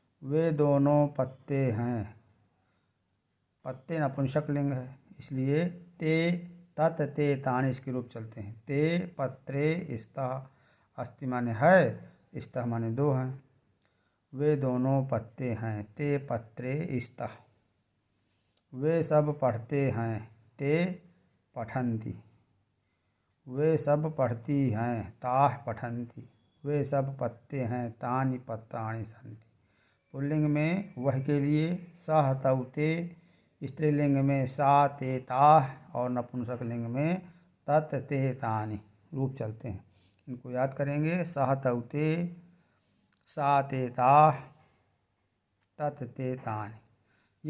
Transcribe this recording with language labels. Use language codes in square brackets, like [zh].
[hi] वे दोनों पत्ते हैं, पत्ते नपुंसक लिंग है, इसलिए ते तत् ते तानि इसके रूप चलते हैं। [sa] ते पत्रे स्तः, [hi] अस्ति माने है, स्तः माने दो हैं। वे दोनों पत्ते हैं, [sa] ते पत्रे स्तः। [hi] वे सब पढ़ते हैं, [sa] ते पठन्ति। [hi] वे सब पढ़ती हैं, [sa] ताः पठन्ति। [hi] वे सब पत्ते हैं, [sa] तानि पत्राणि सन्ति। [hi] पुल्लिंग में वह के लिए सह तौ ते, स्त्रीलिंग में सा ते ताः और नपुंसक लिंग में तत् ते तानि रूप चलते हैं। इनको याद करेंगे, [sa] सह तौ ते, सा ते ताः, तत् ते तानि।